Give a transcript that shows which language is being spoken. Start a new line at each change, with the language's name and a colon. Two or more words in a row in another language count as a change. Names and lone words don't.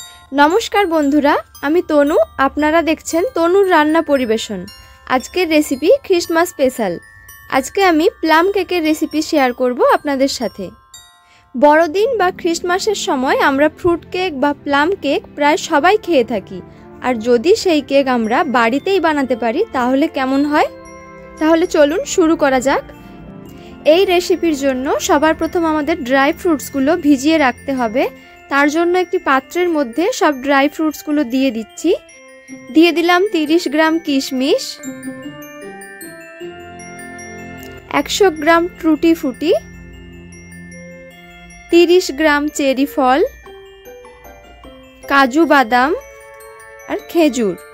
Bangla: নমস্কার বন্ধুরা আমি তনু আপনারা দেখছেন তনুর রান্না পরিবেশন। আজকের রেসিপি
English: Christmas special.
Bangla: আজকে আমি প্লাম কেকের রেসিপি শেয়ার করব আপনাদের সাথে। বড়দিন বা ক্রিস্টমাসের সময় আমরা
English: fruit cake
Bangla: বা
English: plum cake
Bangla: প্রায় সবাই খেয়ে থাকি আর যদি সেই কেক আমরা বাড়িতেই বানাতে পারি তাহলে কেমন হয়। তাহলে চলুন শুরু করা যাক। এই রেসিপির জন্য সবার প্রথম আমাদের
English: dry fruitsগুলো
Bangla: ভিজিয়ে রাখতে হবে। তার জন্য একটি পাত্রের মধ্যে সব
English: dry fruitsগুলো
Bangla: দিয়ে দিচ্ছি। দিয়ে দিলাম 30 গ্রাম কিশমিশ, 100 গ্রাম টুটি ফুটি, 30 গ্রাম চেরি ফল, কাজু বাদাম আর খেজুর।